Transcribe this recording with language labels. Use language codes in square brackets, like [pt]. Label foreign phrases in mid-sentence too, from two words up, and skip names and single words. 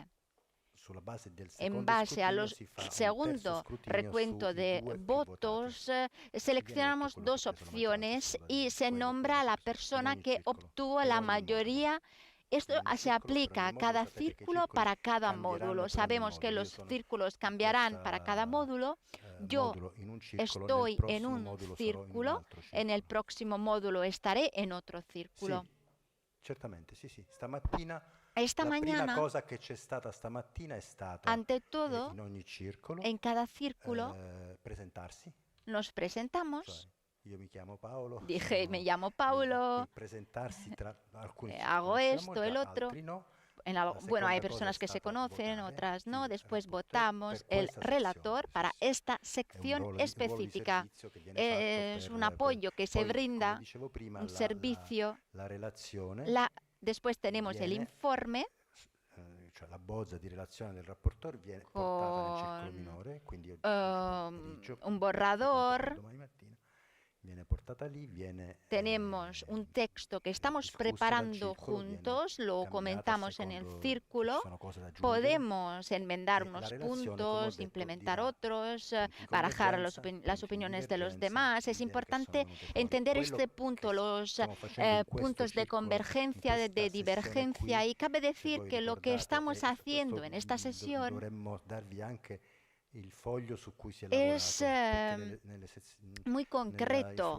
[es] En base al segundo recuento de votos, seleccionamos 2 opciones y se nombra a la persona que obtuvo la mayoría Esto se aplica a cada círculo para cada módulo. Sabemos que los círculos cambiarán para cada módulo. Yo estoy en un círculo, en el próximo módulo estaré en otro círculo. [it] Certamente, sí. [es] Esta mañana, [it] cosa che c'è stata stamattina è stata [es] ante todo, [it] in ogni circolo, [es] en cada círculo, [it] presentarsi. [es] nos presentamos. [it] Io mi chiamo Paolo. [es] Dije, me llamo Paulo, [it] presentarsi tra alcuni [es] hago esto, el otro. [it] altri no. [es] Bueno, hay personas que se conocen, otras no. Después votamos el relator para esta sección específica. Es un apoyo que se brinda, un servicio. Después tenemos el informe. [it] La bozza di relazione del rapporteur viene portata nel circolo minore, quindi [es] un borrador. [it] domani mattina viene portata lì, [es] tenemos un texto que estamos preparando juntos, lo comentamos en el círculo, podemos enmendar unos puntos, implementar otros, barajar las opiniones de los demás. Es importante entender este punto, los puntos de convergencia, de divergencia, y cabe decir que lo que estamos haciendo en esta sesión es muy concreto.